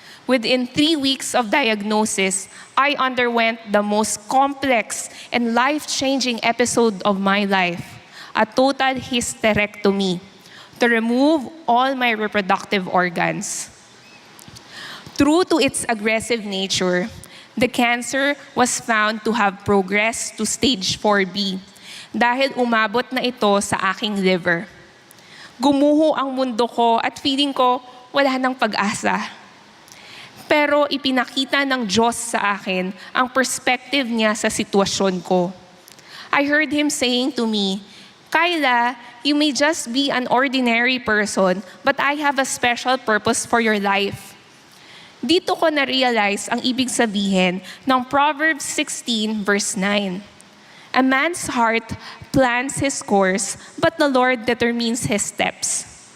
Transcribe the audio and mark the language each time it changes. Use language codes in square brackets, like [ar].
[en] Within 3 weeks of diagnosis, I underwent the most complex and life-changing episode of my life, a total hysterectomy, to remove all my reproductive organs. True to its aggressive nature, the cancer was found to have progressed to stage 4B [tl] dahil umabot na ito sa aking liver. Gumuho ang mundo ko at feeling ko wala nang pag-asa. Pero ipinakita ng Diyos sa akin ang perspective niya sa sitwasyon ko. [en] I heard Him saying to me, Kyla, you may just be an ordinary person, but I have a special purpose for your life. [tl] Dito ko na-realize ang ibig sabihin ng Proverbs 16 verse 9. [en] A man's heart plans his course, but the Lord determines his steps.